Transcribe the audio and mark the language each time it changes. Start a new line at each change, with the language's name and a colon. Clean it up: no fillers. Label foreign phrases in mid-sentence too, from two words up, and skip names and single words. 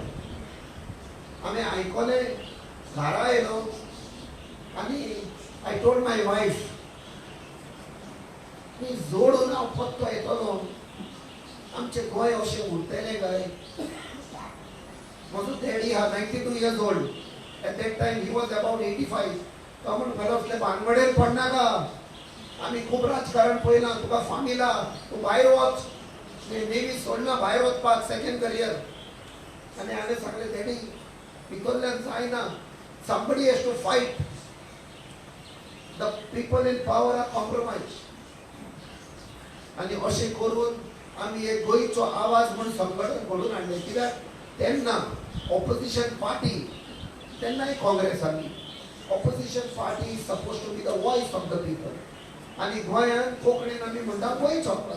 Konkani: आमी आयकलें घरा येयलो आनी
English: I told my wife
Konkani: की जोडून हांव पत्तो येतलो. आमचें गोंय अशें उरतलें काय. म्हजो डॅडी हा 92
English: years old. At that time he was about 85.
Konkani: तो म्हणपाक असले भानगडेर पडनाका. आमी खूब राजकारण पळयलां. तुका फामिला तूं भायर वच. नेव्ही सोडना भायर वचपाक
English: second career.
Konkani: आनी हांवें सांगलें डॅडी भितरल्यान जायना.
English: somebody has to fight. The people in power are compromised.
Konkani: आनी अशें करून आमी एक गोंयचो आवाज म्हणून संघटन घडोवन हाडलें. कित्याक तेन्ना
English: opposition party
Konkani: तेन्नाय काँग्रेस आसली.
English: Opposition party is suppose to be the voice of the people.
Konkani: आनी गोंयांत कोंकणीन आमी म्हणटा गोंयचो आवाज.